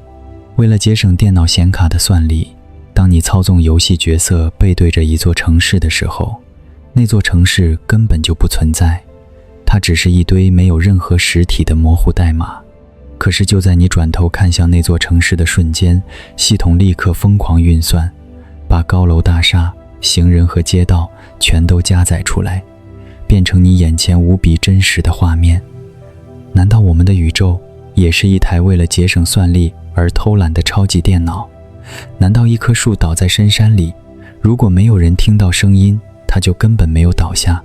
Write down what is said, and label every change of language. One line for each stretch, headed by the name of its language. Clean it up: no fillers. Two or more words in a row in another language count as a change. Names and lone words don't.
Chinese: 為了節省電腦顯卡的算力，當你操縱游戲角色背對着一座城市的时候，那座城市根本就不存在，它只是一堆没有任何實體的模糊代碼。可是就在你轉頭看向那座城市的瞬間，系統立刻瘋狂運算，把高樓大廈、 行人和街道全都加載出來，變成你眼前無比真實的畫面。難道我們的宇宙也是一台為了節省算力而偷懶的超級電腦？難道一棵樹倒在深山裡，如果沒有人聽到聲音，它就根本沒有倒下？